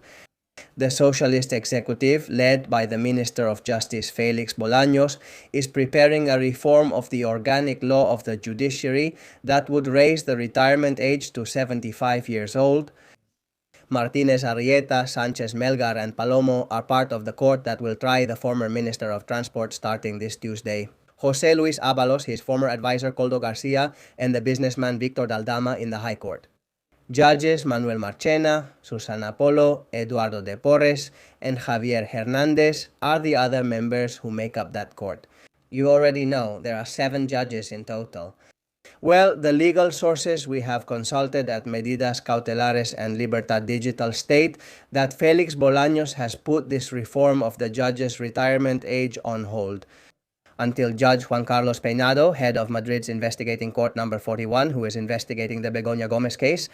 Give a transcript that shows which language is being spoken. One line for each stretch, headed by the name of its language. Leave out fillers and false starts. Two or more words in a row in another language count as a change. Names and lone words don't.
English: The socialist executive, led by the Minister of Justice Felix Bolaños, is preparing a reform of the organic law of the judiciary that would raise the retirement age to 75 years old. Martinez Arrieta, Sanchez Melgar, and Palomo are part of the court that will try the former Minister of Transport starting this Tuesday. José Luis Ábalos, his former advisor Koldo Garcia, and the businessman Victor Daldama in the High Court. Judges Manuel Marchena, Susana Polo, Eduardo de Porres, and Javier Hernández are the other members who make up that court. You already know there are 7 judges in total. Well, the legal sources we have consulted at Medidas Cautelares and Libertad Digital state that Felix Bolaños has put this reform of the judges' retirement age on hold until Judge Juan Carlos Peinado, head of Madrid's investigating court number 41, who is investigating the Begoña Gómez case.